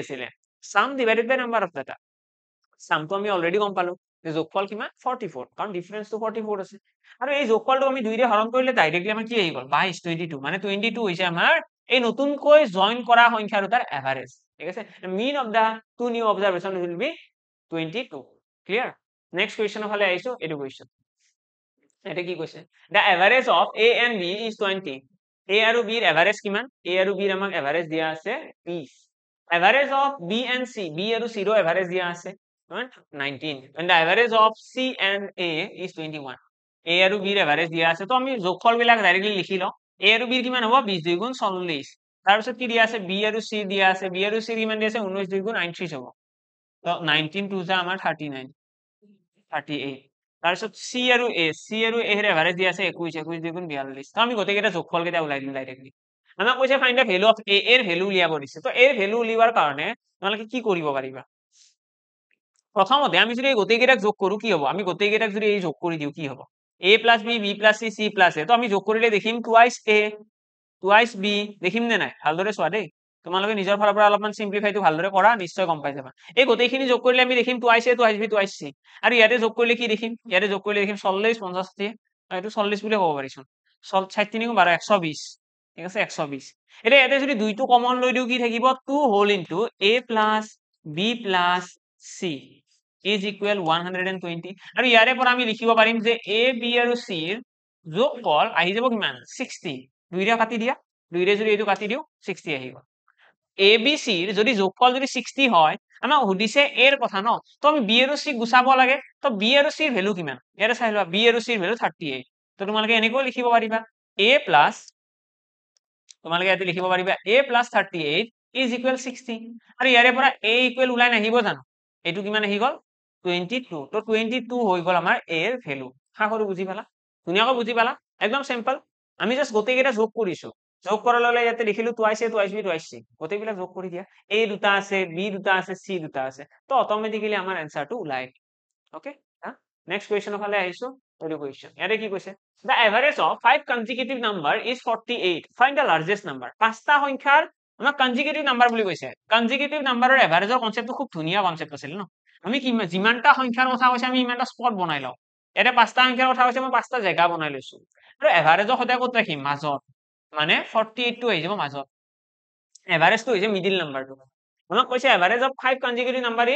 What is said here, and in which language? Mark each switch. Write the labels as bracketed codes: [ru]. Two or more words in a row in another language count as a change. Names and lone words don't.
[as] আছিল [en] sum divided by number of data [as] সামটো আমি অলৰেডি গম পালো যে যোগফল কিমান 44 কাৰণ ডিফাৰেন্সটো 44 আছে আৰু এই যোগফলটো আমি 2 ৰে হৰণ কৰিলে ডাইৰেক্টলি আমাৰ কি আহি গল 22 মানে 22 হৈছে আমাৰ এই নতুনকৈ জয়েন কৰা সংখ্যা দুটাৰ এভাৰেজ ঠিক আছে [en] mean of the two new observation will be 22 clear next questionৰ [as] ফালে আহিছো এডু কোৱেশ্চন এটা কি কৈছে [en] the average of a and b is 20 [as] a আৰু b ৰ এভাৰেজ কিমান a আৰু b ৰ আমাক এভাৰেজ দিয়া আছে 20 [en] average of b and c [as] b আৰু c ৰ এভাৰেজ দিয়া আছে [en] 19 and the average of c and a is 21 [as] a আৰু b ৰ এভাৰেজ দিয়া আছে তো আমি যোগফল বিলাক ডাইৰেক্টলি লিখি লও a আৰু b ৰ কিমান হ'ব 20 2 গুণ 40 তাৰ পিছত কি দিয়া আছে b আৰু c দিয়া আছে b আৰু c কিমান দিয়া আছে 19 2 গুণ 39 হ'ব তো 19 2 যা আমাৰ 39 38 তাৰ পিছত c আৰু a ৰ এভাৰেজ দিয়া আছে 21 21 2 গুণ 42 তো আমি গোটেই কেইটা যোগফল কেইটা উলাই দিম ডাইৰেক্টলি আমাক কৈছে [en] find the value of a [as] এৰ ভ্যালু উলিয়াব দিছে তো a এৰ ভ্যালু উলিওৱাৰ কাৰণে তোমালোকে কি কৰিব পাৰিবা প্ৰথমতে আমি যদি এই গোটেইকেইটাক যোগ কৰো কি হ'ব আমি গোটেইকেইটাক যদি এই যোগ কৰি দিওঁ কি হ'ব [en] a plus b b plus c c plus a [as] তো আমি যোগ কৰিলে দেখিম টুৱাইচ a টুৱাইচ b দেখিম নে নাই ভালদৰে চোৱা দেই তোমালোকে নিজৰ ফালৰ পৰা অলপমান সিম্পলিফাইটো ভালদৰে কৰা নিশ্চয় গম পাই যাবা এই গোটেইখিনি যোগ কৰিলে আমি দেখিম টুৱাইচ a টুৱাইচ b টুৱাইচ c আৰু ইয়াতে যোগ কৰিলে কি দেখিম ইয়াতে যোগ কৰিলে দেখিম 40 50 60 এইটো 40 বুলি ক'ব পাৰিছো 60 3 12 120 ঠিক আছে 120 এতিয়া ইয়াতে যদি দুইটো কমন লৈ দিও কি থাকিব 2 [en] whole into a plus b plus c is equal [as] 120 আৰু ইয়াৰে পৰা আমি লিখিব পাৰিম যে a b আৰু c ৰ যোগফল আহি যাব কিমান 60 দুইৰে কাটি দিয়া দুইৰে যদি এইটো কাটি দিও 60 আহি গ'ল a b c ৰ যদি যোগফল যদি 60 হয় আমাক সুধিছে a ৰ কথা ন তো আমি b আৰু c গুচাব লাগে তো b আৰু c ৰ ভ্যালু কিমান ইয়াৰে চাই লোৱা b আৰু c ৰ ভ্যালু 38 তো তোমালোকে এনেকৈ লিখিব পাৰিবা [en] a plus [as] তোমালোকে ইয়াতে লিখিব পাৰিবা [en] a plus 38 is equal 60 [as] আৰু ইয়াৰে পৰা a equal ওলাই নাহিব জানো এইটো কিমান আহি গ'ল 22 তো 22 হৈ গ'ল আমাৰ a ৰ ভ্যালু হা কৰো বুজি পালা ধুনীয়াকৈ বুজি পালা একদম সিম্পল আমি জাস্ট গোটেইকেইটা যোগ কৰিছো যোগ কৰাৰ লগে ইয়াতে লিখিলো টুৱাইচ a টুৱাইচ b টুৱাইচ c গোটেইবিলাক যোগ কৰি দিয়া a দুটা আছে b দুটা আছে c দুটা আছে তো অটোমেটিক্যালি আমাৰ এনসাৰটো ওলাই [en] okay next questionৰ [as] ফালে আহিছো এইটো কোৱেশ্চন ইয়াতে কি কৈছে [en] the average of 5 consecutive number is 48 find the largest number [as] পাঁচটা সংখ্যাৰ আমাক [en] consecutive number [as] বুলি কৈছে [en] consecutive numberৰ [as] এভাৰেজৰ কনসেপ্টটো খুব ধুনীয়া কনসেপ্ট আছিল ন আমি কি যিমানটা সংখ্যাৰ কথা কৈছে আমি ইমানটা স্পট বনাই লওঁ এটা পাঁচটা সংখ্যাৰ কথা কৈছে মই পাঁচটা জায়গা বনাই লৈছো আৰু এভাৰেজৰ সদায় ক'ত ৰাখিম মাজত মানে 48 টো আহি যাব মাজত এভাৰেজটো হৈছে [en] middle numberটো [as] আমাক কৈছে [en] average of 5 consecutive number is